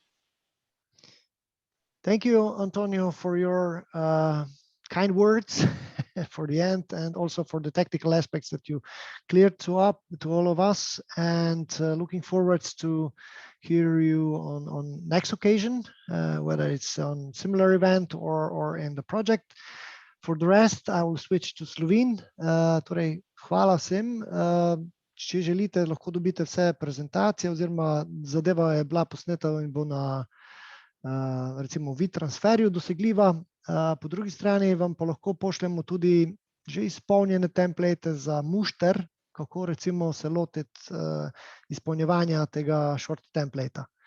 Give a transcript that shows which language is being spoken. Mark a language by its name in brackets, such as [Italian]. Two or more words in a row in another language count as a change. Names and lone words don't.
[English] Thank you, Antonio, for your kind words for the end, and also for the technical aspects that you cleared to all of us. And looking forward to hear you on next occasion, whether it's on similar event or in the project. For the rest, I will switch to Slovene. [Slovenian] Torej, hvala vsem. Če želite, lahko dobite vse prezentacije, oziroma zadeva je bila posneta in bo na recimo vid transferju dosegljiva. Po drugi strani vam pa lahko pošljemo tudi že izpolnjene template za mušter, kako recimo se lotiti izpolnjevanja tega short templata.